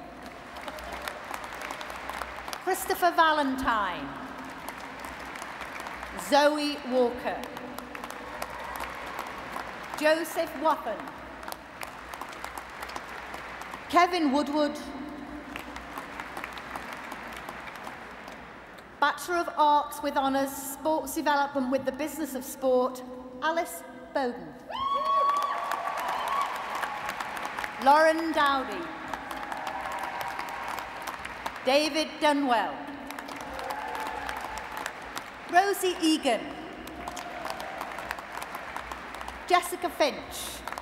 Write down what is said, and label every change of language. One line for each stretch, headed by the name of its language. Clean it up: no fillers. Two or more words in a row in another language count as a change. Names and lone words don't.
English: Christopher Valentine. Zoe Walker. Joseph Wappen. Kevin Woodward. Bachelor of Arts with Honours, Sports Development with the Business of Sport, Alice Bowden. Lauren Dowdy. David Dunwell. Rosie Egan. Jessica Finch.